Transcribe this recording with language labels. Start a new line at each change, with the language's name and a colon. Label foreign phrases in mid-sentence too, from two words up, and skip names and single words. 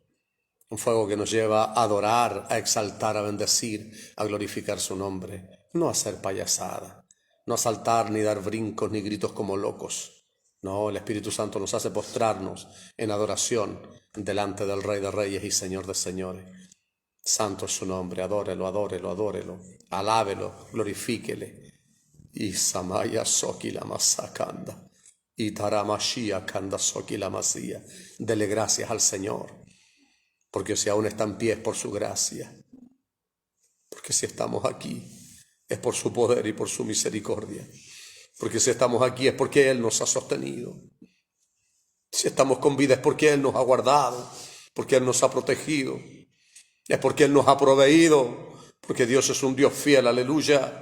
Spanish: Un fuego que nos lleva a adorar, a exaltar, a bendecir, a glorificar su nombre. No a hacer payasada, no a saltar ni dar brincos ni gritos como locos. No, el Espíritu Santo nos hace postrarnos en adoración delante del Rey de Reyes y Señor de Señores. Santo es su nombre, adórelo, adórelo, adórelo, alábelo, glorifíquele. Y Samaya Soki la Masakanda, y Taramashia Kanda Soki la Masía. Dele gracias al Señor, porque si aún está en pie es por su gracia, porque si estamos aquí es por su poder y por su misericordia, porque si estamos aquí es porque Él nos ha sostenido, si estamos con vida es porque Él nos ha guardado, porque Él nos ha protegido, es porque Él nos ha proveído, porque Dios es un Dios fiel, aleluya.